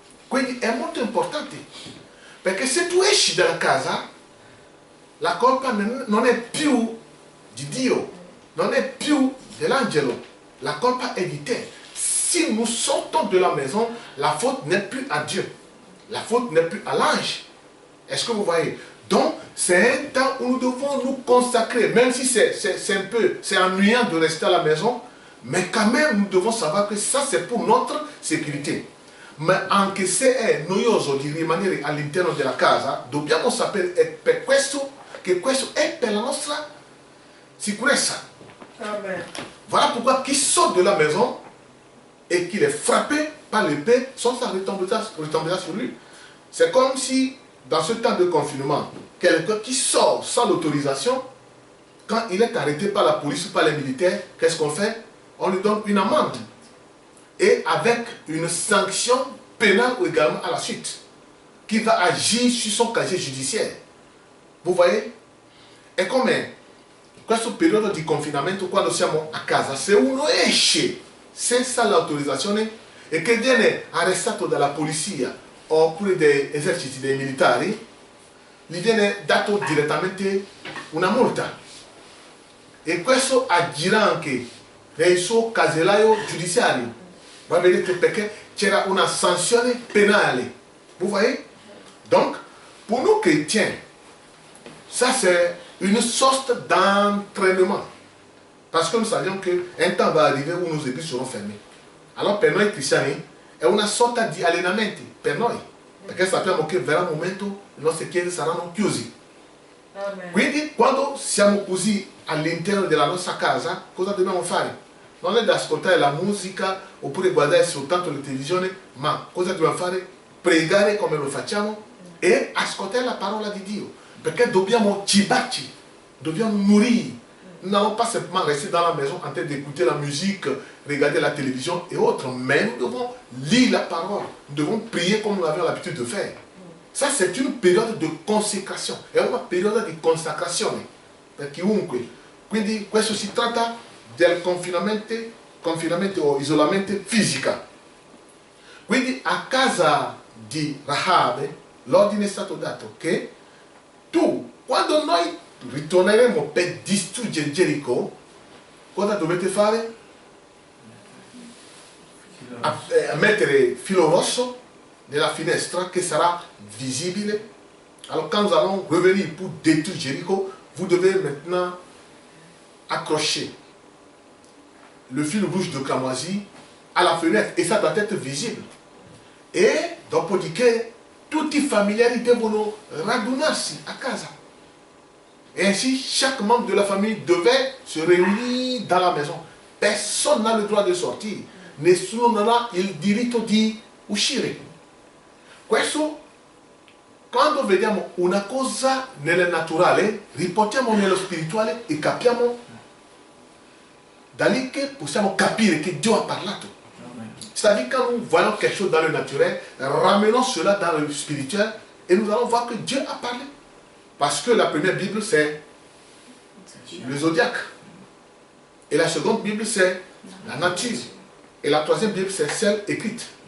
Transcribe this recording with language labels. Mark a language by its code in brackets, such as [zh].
[it] Quindi è molto importante, perché se tu esci dalla casa, la colpa non è più di Dio, non è più dell'angelo, la colpa è di te. [fr] Si nous sortons de la maison, la faute n'est plus à Dieu, la faute n'est plus à l'ange. Est-ce que vous voyez? Donc, c'est un temps où nous devons nous consacrer, même si c'est ennuyant de rester à la maison, mais quand même nous devons savoir que ça c'est pour notre sécurité. [it] Ma anche se è noioso di rimanere all'interno della casa, dobbiamo sapere per questo che questo è per la nostra sicurezza. Amen. [fr] Voilà pourquoi qui sort de la maison et qu'il est frappé par l'épée, son sang retombera sur lui. C'est comme si, dans ce temps de confinement, quelqu'un qui sort sans l'autorisation, quand il est arrêté par la police ou par les militaires, qu'est-ce qu'on fait? On lui donne une amende. Et avec une sanction pénale également à la suite, qui va agir sur son casier judiciaire. Vous voyez? [it] E come questo periodo di confinamento, quando siamo a casa, se uno esce senza l'autorizzazione e che viene arrestato dalla polizia oppure dai eserciti, dei militari, gli viene dato direttamente una multa. E questo agirà anche nel suo casellario giudiziario. Va vedere perché c'era una sanzione penale. [fr] Vous voyez? Donc, pour nous chrétiens, ça c'est une sorte d'entraînement. Parce que nous savions qu'un temps va arriver où nos églises seront fermées. [it] Alors per noi cristiani è una sorta di allenamento per noi. Perché sappiamo che verrà un momento le nostre chiese saranno chiuse. Amen. Quindi quando siamo così all'interno della nostra casa, cosa dobbiamo fare? Non è da ascoltare la musica oppure guardare soltanto la televisione, ma cosa dobbiamo fare? Pregare come lo facciamo e ascoltare la parola di Dio. Perché dobbiamo cibarci, dobbiamo [fr] nourrir. Nous n'allons pas simplement rester dans la maison en train d'écouter la musique, regarder la télévision et autres, mais nous devons lire la parole, nous devons prier comme nous avions l'habitude de faire. Ça c'est une période de consécration, [it] è una periodo di consacrazione per chiunque. Quindi questo si tratta del confinamento o isolamento fisico. Quindi a casa di Rahab l'ordine è stato dato che tu, quando noi ritorneremo per distruggere Gerico, cosa dovete fare? A mettere filo rosso nella finestra che sarà visibile. [fr] Alors quand nous allons revenir pour détruire Jéricho, vous devez maintenant accrocher le fil rouge de cramoisi à la fenêtre et ça doit être visible. [it] E dopodiché tutti i familiari devono radunarsi a casa. [fr] Et ainsi, chaque membre de la famille devait se réunir dans la maison. Personne n'a le droit de sortir. [it] Nessuno non ha il diritto di uscire. Questo, quando vediamo una cosa nel naturale, riportiamo nello spirituale e capiamo da lì che possiamo capire che Dio ha parlato. [fr] C'est-à-dire quand nous voyons quelque chose dans le naturel, ramenons cela dans le spirituel et nous allons voir que Dieu a parlé. Parce que la première Bible, c'est le zodiaque. Et la seconde Bible, c'est la nature. Et la troisième Bible, c'est celle écrite.